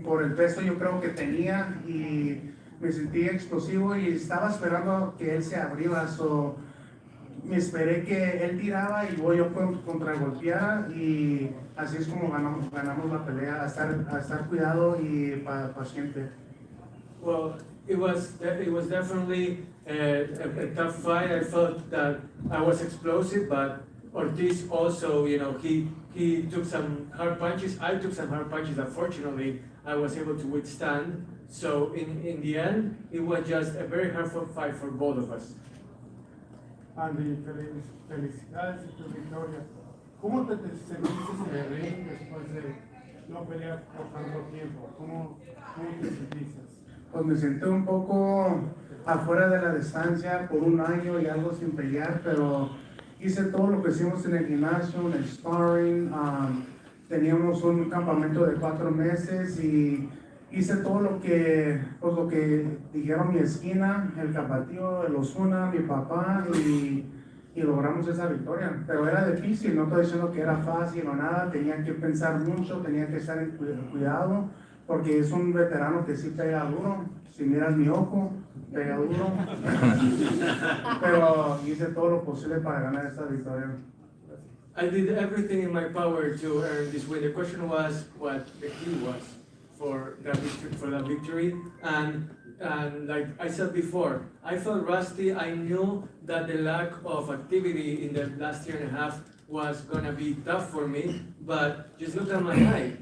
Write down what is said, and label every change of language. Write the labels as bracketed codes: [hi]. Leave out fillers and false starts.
[es] Por el peso yo creo que tenía y me sentí explosivo y estaba esperando que él se abriera. Me esperé que él tiraba y luego yo contragolpeara y así es como ganamos la pelea, a estar cuidado y paciente. [en] Well, it was definitely a tough fight. I felt that I was explosive, but Ortiz also, he took some hard punches. I took some hard punches that fortunately I was able to withstand. So in the end, it was just a very hard fight for both of us. [es] Andy, felicidades por tu victoria. ¿Cómo te sentiste en el ring después de no pelear por tanto tiempo? ¿Cómo te sentiste? Pues me sentí un poco afuera de la distancia por un año y algo sin pelear, pero hice todo lo que hicimos en el gimnasio, en el sparring. Teníamos un campamento de 4 meses y hice todo lo que dijeron mi esquina, el Capatío, el Osuna, mi papá y logramos esa victoria. Pero era difícil, no estoy diciendo que era fácil o nada, tenía que pensar mucho, tenía que estar en cuidado, porque es un veterano que sí pega duro. Si miras mi ojo, pega duro. Pero hice todo lo posible para ganar esta victoria. [en] I did everything in my power to earn this win. The question was what the key was for that victory. And like I said before, I felt rusty. I knew that the lack of activity in the last year and a half was gonna be tough for me, but just look at my height.